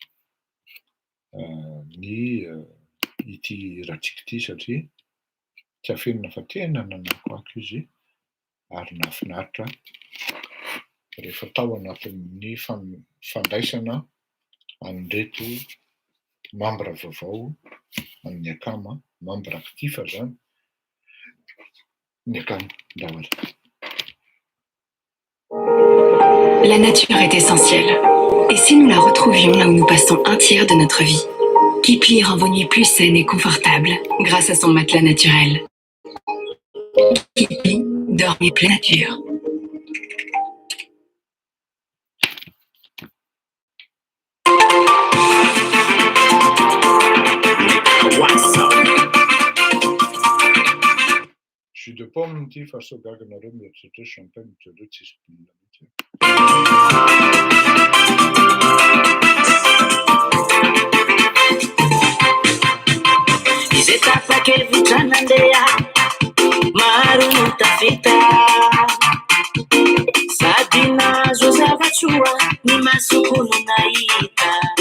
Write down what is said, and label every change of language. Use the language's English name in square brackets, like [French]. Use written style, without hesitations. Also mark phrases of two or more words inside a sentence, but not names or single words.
[Malagasy] ny ity ratsika ty satria tsy afenina fa tena nanakoako izy ary nahafinaritra rehefa tao anatin'ny fandraisana an'ireto membre vaovao amin'ny akama, [French] membre actif [Malagasy] zany, ny akama daholo. [French] La nature est essentielle. Et si nous la retrouvions là où nous passons un tiers de notre vie? Kipli rend vos nuits plus saines et confortables grâce à son matelas naturel. Kipli, dormez pleine nature. Je suis de pomme [Malagasy] ty fa so gaganareo mieritreritra champagne mitrareo tsisy mponina mihitsy. Izay tapa-kevitra nandeha maro no tafita, sady nahazo zavatsoa ny masoko no nahita.